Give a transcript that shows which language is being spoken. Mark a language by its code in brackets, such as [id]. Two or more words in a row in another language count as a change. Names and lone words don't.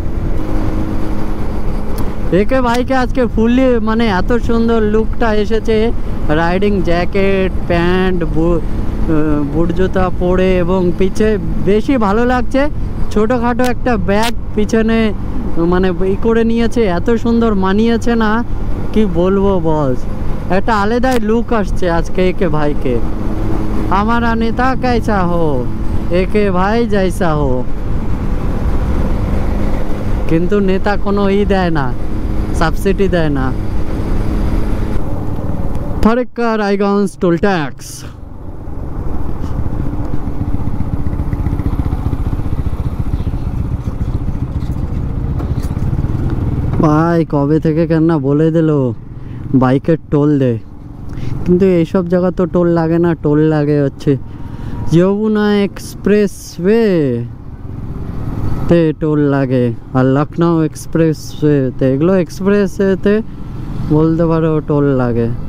[bn] একে ভাইকে আজকে ফুললি মানে এত সুন্দর লুকটা এসেছে, [en] riding jacket, [bn] প্যান্ট, বুট জুতা পরে, এবং পিছে বেশি ভালো লাগছে ছোটোখাটো একটা ব্যাগ পিছনে মানে করে নিয়েছে, এত সুন্দর মানিয়েছে না কি বলবো বস। একটা আলাদাই লুক আসছে আজকে একে ভাইকে। [hi] हमारा नेता कैसा हो, एके भाई जैसा हो। [bn] কিন্তু নেতা কোনো দেয় না, সাবসিডি দেয় না। ফারাক্কা রায়গঞ্জ [en] toll tax. [bn] ভাই কবে থেকে কেন না বলে দিল বাইকের টোল দে, কিন্তু এইসব জায়গা তো টোল লাগে না, টোল লাগে হচ্ছে যমুনা এক্সপ্রেস ওয়ে তে টোল লাগে, আর লখনউ এক্সপ্রেস ওয়েতে, এগুলো এক্সপ্রেস ওয়েতে বলতে পারো টোল লাগে।